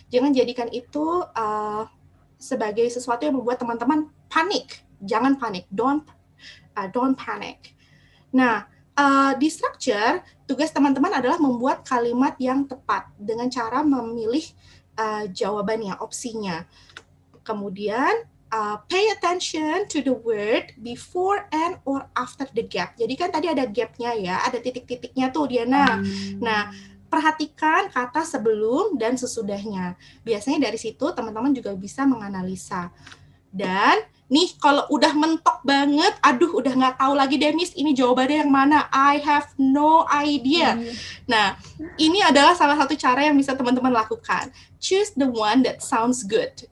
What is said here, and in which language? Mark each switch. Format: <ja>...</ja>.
<id>Jangan jadikan itu sebagai sesuatu yang membuat teman-teman panik. Jangan panik.</id> <en>Don't panic.</en> <id>Nah, di structure, tugas teman-teman adalah membuat kalimat yang tepat dengan cara memilih jawabannya, opsinya. Kemudian,</id> <en>pay attention to the word before and or after the gap.</en> <id>Jadi kan tadi ada gapnya ya, ada titik-titiknya tuh, Diana. Nah, perhatikan kata sebelum dan sesudahnya. Biasanya dari situ teman-teman juga bisa menganalisa. Dan nih kalau udah mentok banget, aduh udah nggak tahu lagi deh Miss, ini jawabannya yang mana?</id> <en>I have no idea.</en> <id>Nah, ini adalah salah satu cara yang bisa teman-teman lakukan.</id> <en>Choose the one that sounds good.</en>